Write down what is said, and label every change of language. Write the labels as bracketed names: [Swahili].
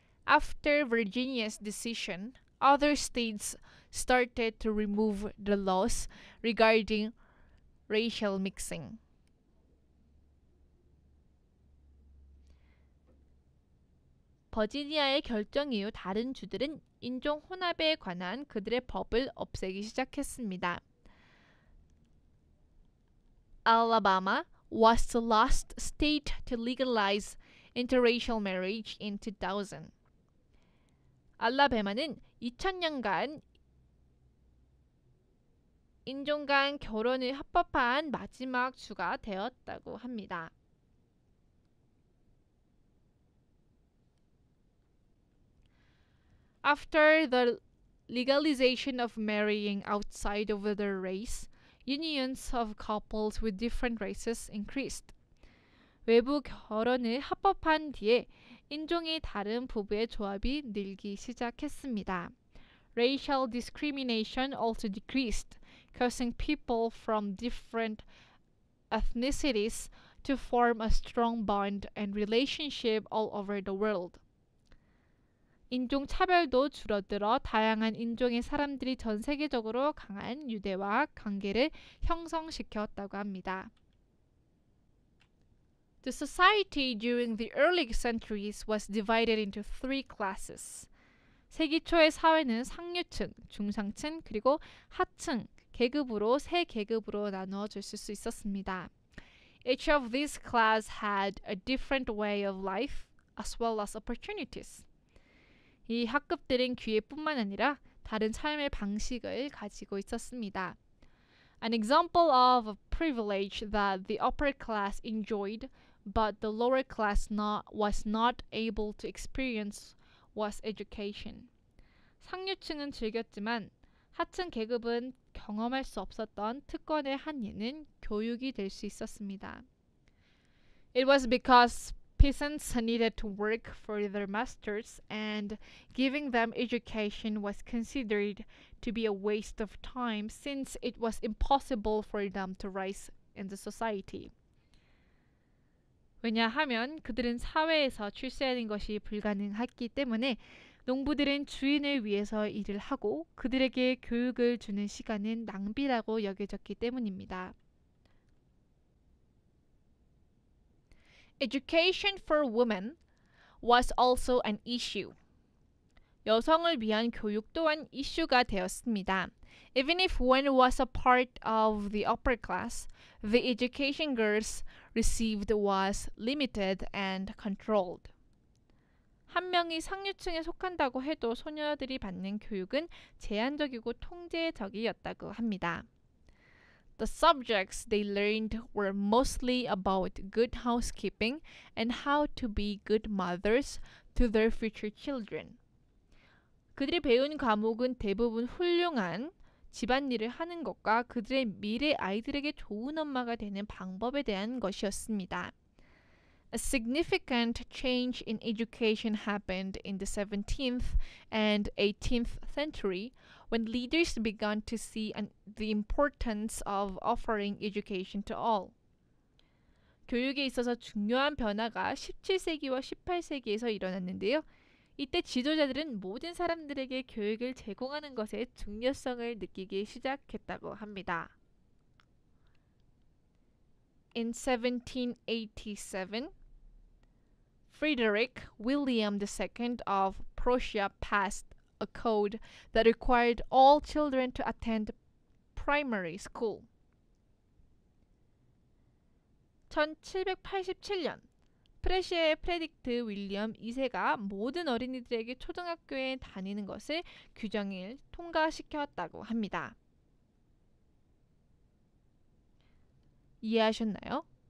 [English] After Virginia's decision, other states started to remove the laws regarding racial mixing. [Korean] 버지니아의 결정 이후 다른 주들은 인종 혼합에 관한 그들의 법을 없애기 시작했습니다. [English] Alabama was the last state to legalize interracial marriage in 2000. [Korean] 알라바마는 2000년간 인종 간 결혼을 합법화한 마지막 주가 되었다고 합니다. [English] After the legalization of marrying outside of their race, unions of couples with different races increased. [Korean] 외부 결혼을 합법한 뒤에 인종이 다른 부부의 조합이 늘기 시작했습니다. [English] Racial discrimination also decreased, causing people from different ethnicities to form a strong bond and relationship all over the world. [Korean] 인종 차별도 줄어들어 다양한 인종의 사람들이 전 세계적으로 강한 유대와 관계를 형성시켰다고 합니다. [English] The society during the early centuries was divided into three classes. [Korean] 세기 초의 사회는 상류층, 중상층, 그리고 하층, 계급으로 세 계급으로 나누어질 수 있었습니다. [English] Each of these class had a different way of life as well as opportunities. [Korean] 이 학급들은 기회뿐만 아니라 다른 삶의 방식을 가지고 있었습니다. [English] An example of a privilege that the upper class enjoyed but the lower class was not able to experience was education. [Korean] 상류층은 즐겼지만 하층 계급은 경험할 수 없었던 특권의 한 예는 교육이 될 수 있었습니다. [English] It was because peasants needed to work for their masters and giving them education was considered to be a waste of time since it was impossible for them to rise in the society. [Korean] 왜냐하면 그들은 사회에서 출세하는 것이 불가능했기 때문에 농부들은 주인을 위해서 일을 하고 그들에게 교육을 주는 시간은 낭비라고 여겨졌기 때문입니다. [English] Education for women was also an issue. [Korean] 여성을 위한 교육 또한 이슈가 되었습니다. [English] Even if one was a part of the upper class, the education girls received was limited and controlled. [Korean] 한 명이 상류층에 속한다고 해도 소녀들이 받는 교육은 제한적이고 통제적이었다고 합니다. [English] The subjects they learned were mostly about good housekeeping and how to be good mothers to their future children. [Korean] 그들이 배운 과목은 대부분 훌륭한 집안일을 하는 것과 그들의 미래 아이들에게 좋은 엄마가 되는 방법에 대한 것이었습니다. [English] A significant change in education happened in the 17th and 18th century when leaders began to see the importance of offering education to all. [Korean] 교육에 있어서 중요한 변화가 17세기와 18세기에서 일어났는데요. 이때 지도자들은 모든 사람들에게 교육을 제공하는 것의 중요성을 느끼기 시작했다고 합니다. [English] In 1787, Frederick William II of Prussia passed a code that required all children to attend primary school. [Korean] 1787년 프레시아의 프레딕트 윌리엄 2세가 모든 어린이들에게 초등학교에 다니는 것을 규정을 통과시켰다고 합니다. 이해하셨나요?